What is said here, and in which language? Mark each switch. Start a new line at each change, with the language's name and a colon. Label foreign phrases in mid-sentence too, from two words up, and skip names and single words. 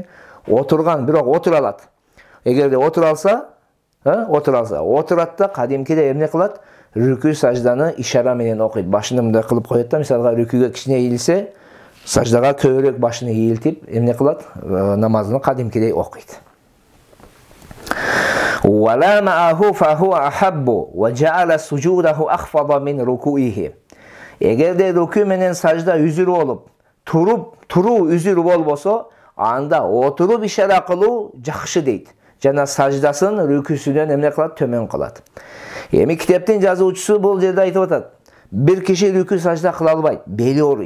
Kyrgyz: Отурган, бирок отура алат. Эгерде отура алса, отурат да кадимкиде эмне кылат? Рүкү сажданы ишара менен окуйт. Башын мындай кылып коет да, мисалга рүкүгө кичине ийилсе, саждага көбүрөөк башын ийилтип, эмне кылат? Намазын кадимкидей окуйт.
Arabic: ولا معه فهو أحب وجعل سجوده أخفض من ركوعه.
Kyrgyz: Эгерде рүкү менен сажда үзүр болуп, туруу үзүр болбосо, анда отуруп ишара кылуу жакшы дейт. Жана саждасын рүкүсүнөн эмне кылат? Төмөн кылат. Эми китептин жазуучусу бул жерде айтып атат. Бир киши рүкү сажда кыла албайт, бели ооруйт.